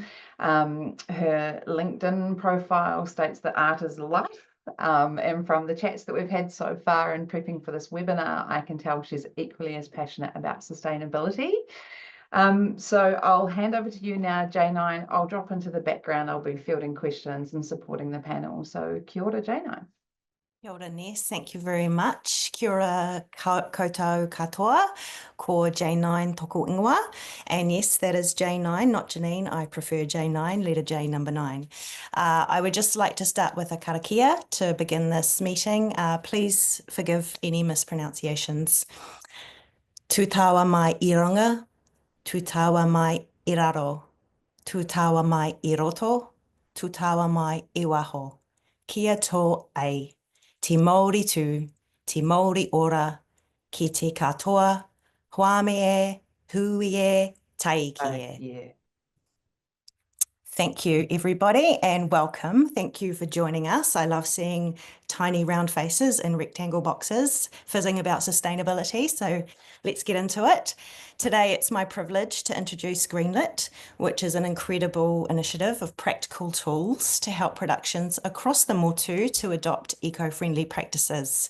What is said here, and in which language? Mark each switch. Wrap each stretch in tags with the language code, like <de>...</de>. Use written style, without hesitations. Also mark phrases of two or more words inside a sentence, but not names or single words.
<en>Her LinkedIn profile states that art is life. And from the chats that we've had so far in prepping for this webinar, I can tell she's equally as passionate about sustainability. So I'll hand over to you now, J9. I'll drop into the background. I'll be fielding questions and supporting the panel. So</en> <mi>kia ora,</mi> <en>J9.</en> <mi>Kia ora,</mi> <en>Ness. Thank you very much.</en> <mi>Kia ora koutou katoa, ko J9 tōku ingoa.</mi> <en>And yes, that is J9, not Janine. I prefer J9, letter J number 9. I would just like to start with a karakia to begin this meeting. Please forgive any mispronunciations.</en> <mi>Tūtawa mai I runga, tūtawa mai I raro, tūtawa mai I roto, tūtawa mai I waho. Kia tō ai. Te Māori tū, te Māori ora, ki te katoa, huame e, hui e, taiki e.</mi> <en>Yeah. Thank you, everybody, and welcome. Thank you for joining us. I love seeing tiny round faces in rectangle boxes fizzing about sustainability, so let's get into it. Today, it's my privilege to introduce Greenlit, which is an incredible initiative of practical tools to help productions across the motu to adopt eco-friendly practices.</en>